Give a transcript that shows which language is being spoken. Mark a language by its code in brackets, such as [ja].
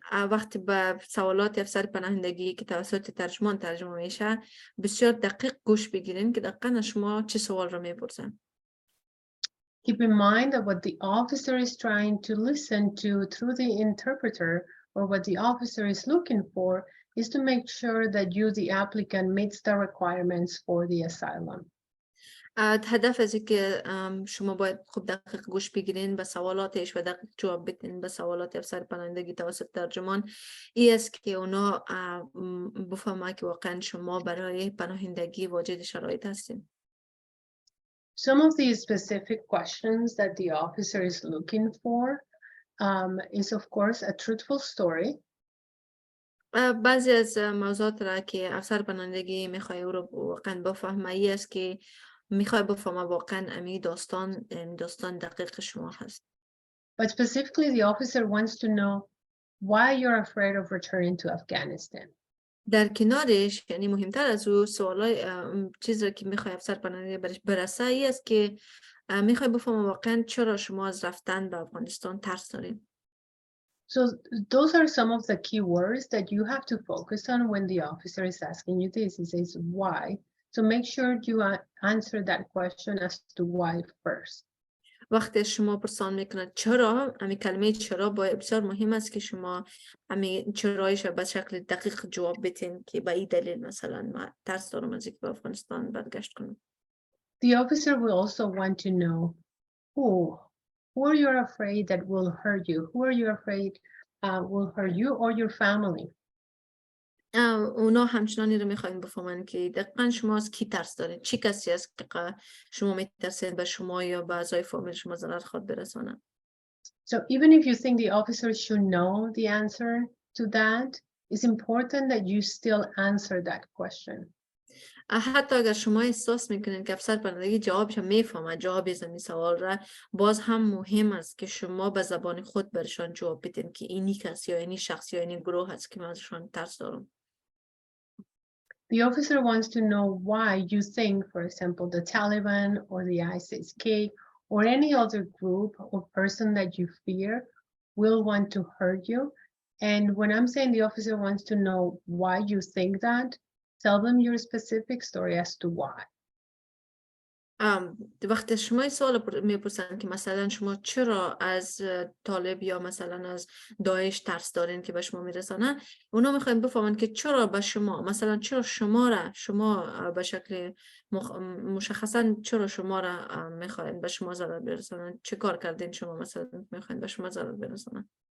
[fa] وقتی به سوالات افسر پناهندگی که توسط ترجمان ترجمه میشه بسیار دقیق گوش بگیرین که دقیقاً شما چه سوال رو میپرسن. [en] Keep in mind that what the officer is trying to listen to through the interpreter or what the officer is looking for is to make sure that you, the applicant, meets the requirements for the asylum. [fa] هدف از که شما باید خوب دقیق گوش بگیرین به سوالاتش و دقیق جواب بدین به سوالات افسر پناهندگی توسط ترجمان ای است که اونا بفهمه که واقعا شما برای پناهندگی واجد شرایط هستین. [en] Some of the specific questions that the officer is looking for is of course a truthful story. [fa] بعضی از موضوعات را که افسر پناهندگی میخواد او رو واقعا بفهمه ای است که میخواد بفهمه واقعا امی داستان دقیق شما هست. [en] But specifically the officer wants to know why you're afraid of returning to Afghanistan. [fa] در کنارش یعنی مهمتر از او سوالای چیزی که میخواد افسر پناهندگی برش برسه ای است که میخواد بفهمه واقعا چرا شما از رفتن به افغانستان ترس دارین. [en] So those are some of the key words that you have to focus on when the officer is asking you this. He says why. So make sure you answer that question as to why first. [fa] وقتی شما پرسان میکنید چرا، امی کلمه چرا بسیار مهم است که شما امی چرایش به شکل دقیق جواب بدین که به این دلیل مثلا من ترس دارم از اینکه به افغانستان برگشت کنم. [en] The officer will also want to know who are you afraid that will hurt you? Who are you afraid will hurt you or your family? [fa] اونا همچنانی رو میخواین بفهمن که دقیقا شما از کی ترس دارین، چی کسی است که شما میترسین به شما یا به اعضای فامیل شما ضرر خود برسانن. [en] So even if you think the officer should know the answer to that, it's important that you still answer that question. [fa] حتی اگر شما احساس میکنین که افسر پناهندگی جوابش میفهمه، جواب از این سوال را، باز هم مهم است که شما به زبان خود برشان جواب بدین که اینی کس یا اینی شخص یا اینی گروه هست که من ازشان ترس دارم. [en] The officer wants to know why you think, for example, the Taliban or the ISIS-K or any other group or person that you fear will want to hurt you. And when I'm saying the officer wants to know why you think that, tell them your specific story as to why. [fa] وقتی شما سوال میپرسن که مثلا شما چرا از طالب یا مثلا از داعش ترس دارین که به شما میرسانن، اونا میخواین بفهمن که چرا به شما مثلا چرا شما به شکل مشخصا چرا شما را میخواین به شما ضرر برسانن، چه کار کردین شما مثلا میخواین به شما ضرر برسانن.